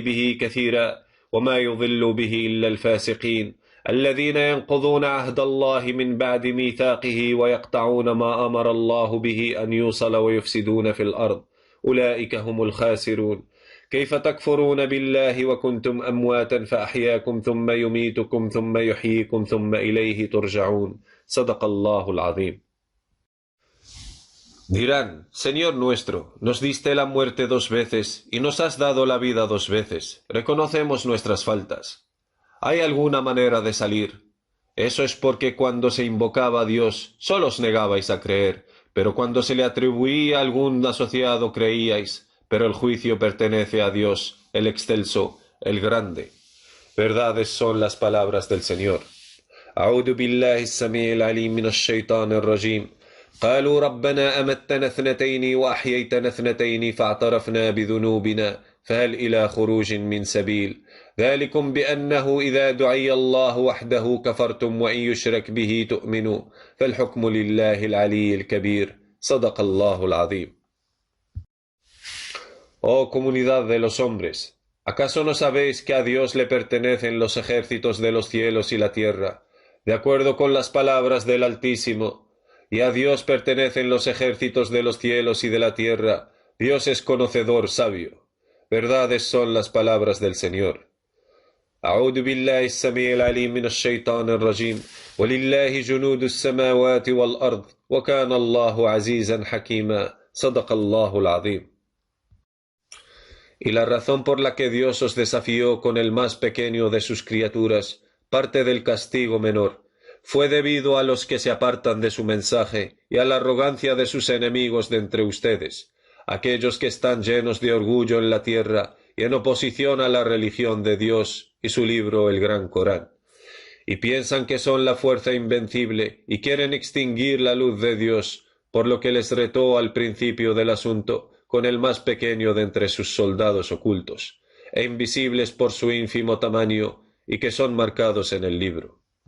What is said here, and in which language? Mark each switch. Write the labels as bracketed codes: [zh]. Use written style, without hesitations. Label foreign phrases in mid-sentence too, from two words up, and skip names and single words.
[ar] به كثيرا وما يضل به إلا الفاسقين الذين ينقضون عهد الله من بعد ميثاقه ويقطعون ما أمر الله به أن يوصل ويفسدون في الأرض أولئك هم الخاسرون كيف تكفرون بالله وكنتم أمواتا فأحياكم ثم يميتكم ثم يحييكم ثم إليه ترجعون صدق الله العظيم. [es] Dirán, Señor nuestro, nos diste la muerte 2 veces y nos has dado la vida 2 veces. Reconocemos nuestras faltas. ¿Hay alguna manera de salir? Eso es porque cuando se invocaba a Dios, solo os negabais a creer, pero cuando se le atribuía algún asociado creíais, pero el juicio pertenece a Dios, el excelso, el grande. Verdades son las palabras del Señor. [ar] أعوذ بالله السميع العليم من الشيطان الرجيم. قالوا ربنا أمتنا 2 وأحييتنا 2 فاعترفنا بذنوبنا فهل إلى خروج من سبيل ذلكم بأنه إذا دعي الله وحده كفرتم وإن يشرك به تؤمنوا فالحكم لله العلي الكبير صدق الله العظيم. [es] Oh comunidad de los hombres, ¿acaso no sabéis que a Dios le pertenecen los ejércitos de los cielos y la tierra, de acuerdo con las palabras del Altísimo? Y a Dios pertenecen los ejércitos de los cielos y de la tierra. Dios es conocedor, sabio. Verdades son las palabras del Señor. [ar] أعوذ بالله السميع العليم من الشيطان الرجيم ولله جنود السماوات والأرض وكان الله عزيزا حكيما صدق الله العظيم. [es] Y la razón por la que Dios os desafió con el más pequeño de sus criaturas, parte del castigo menor, fue debido a los que se apartan de su mensaje y a la arrogancia de sus enemigos de entre ustedes, aquellos que están llenos de orgullo en la tierra y en oposición a la religión de Dios y su libro el Gran Corán, y piensan que son la fuerza invencible y quieren extinguir la luz de Dios, por lo que les retó al principio del asunto con el más pequeño de entre sus soldados ocultos, e invisibles por su ínfimo tamaño y que son marcados en el libro.